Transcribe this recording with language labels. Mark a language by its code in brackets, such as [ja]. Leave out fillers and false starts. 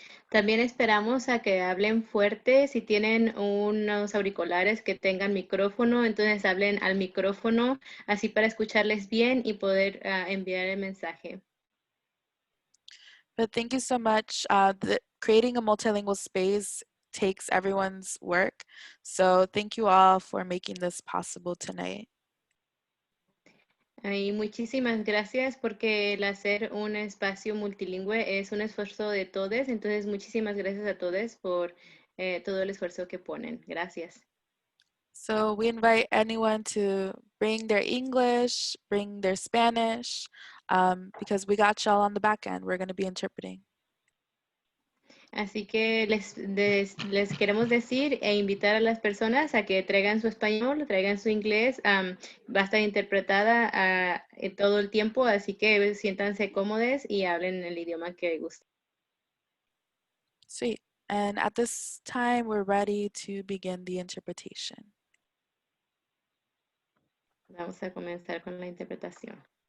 [es] También esperamos a que hablen fuerte. Si tienen unos auriculares que tengan micrófono, entonces hablen al micrófono, así para escucharles bien y poder enviar el mensaje. [en] But thank you so much. Creating a multilingual space takes everyone's work. So thank you all for making this possible tonight. [es] Y muchísimas gracias porque el hacer un espacio multilingüe es un esfuerzo de todos. Entonces, muchísimas gracias a todos por todo el esfuerzo que ponen. Gracias. [en] So we invite anyone to bring their English, bring their Spanish, because we got y'all on the back end. We're going to be interpreting. [es] Así que les queremos decir e invitar a las personas a que traigan su español, traigan su inglés. Va a estar interpretada todo el tiempo, así que siéntanse cómodos y hablen el idioma que gusten. [en] Sweet. And at this time, we're ready to begin the interpretation. [es] Vamos a comenzar con la interpretación.